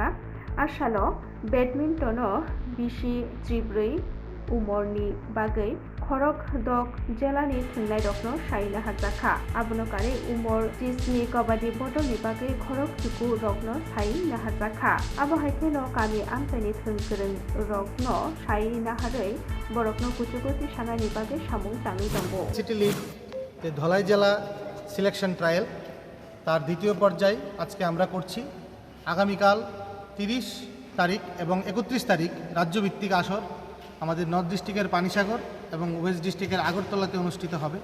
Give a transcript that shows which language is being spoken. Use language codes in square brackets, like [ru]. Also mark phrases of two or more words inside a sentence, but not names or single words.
[trp] आसालो बैडमिंटनो बिसि त्रिब्रै उमरनि बागै खरक दक जिलानि थुनलाइ रकनो सायना हाजाखा आबनकारि उमर जिसनि कबाडि बदलनि बागै खरक जुकु रकनो सायना हाजाखा आबहायथेनो कामि आमतानि थुनगोरों रकनो सायना हारै बरकनो कुचुकुचि सानानि बागै सामुं ताङै दंगो [bn] সিটি লিগ যে ধলাই জেলা [en] selection trial [bn] তার দ্বিতীয় পর্যায় আজকে আমরা করছি। আগামীকাল 30 তারিখ এবং 31 তারিখ রাজ্যভিত্তিক আসর আমাদের [en] north districtের [bn] পানিসাগর এবং [en] west districtের [bn] আগরতলাতে অনুষ্ঠিত হবে।